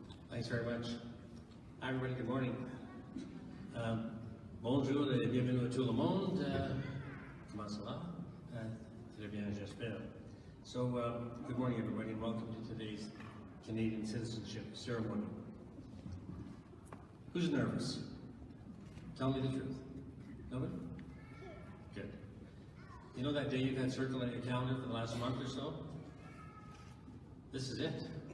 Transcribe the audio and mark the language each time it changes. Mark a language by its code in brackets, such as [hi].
[en] Thanks very much. Hi everybody, good morning. [fr] Bonjour et bienvenue à tout le monde. Comment ça va? Très bien, j'espère. [en] So, good morning everybody and welcome to today's Canadian citizenship ceremony. Who's nervous? Tell me the truth. Nobody? Good. You know that day you've had circled on your calendar for the last month or so? This is it.